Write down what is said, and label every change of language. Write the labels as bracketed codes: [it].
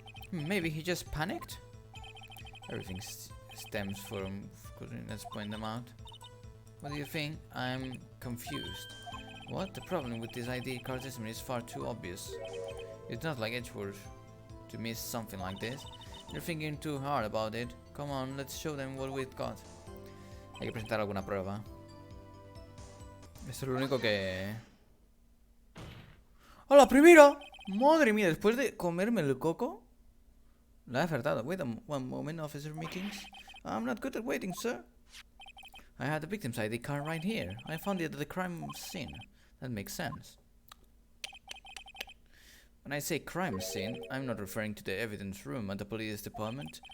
[en] Maybe he just panicked? Everything stems from... Let's point them out. What do you think? I'm confused. What? The problem with this ID card system is far too obvious. It's not like Edgeworth to miss something like this. You're thinking too hard about it. Come on, let's show them what we've got. [es] Hay que presentar alguna prueba. Esto es lo único que... ¡A la primera! ¡Madre mía! Después de comerme el coco, la he acertado. [en] Wait one moment, Officer Meekings. I'm not good at waiting, sir. I had the victim's ID card right here. I found it at the crime scene. That makes sense. When I say crime scene, I'm not referring to the evidence room at the police department.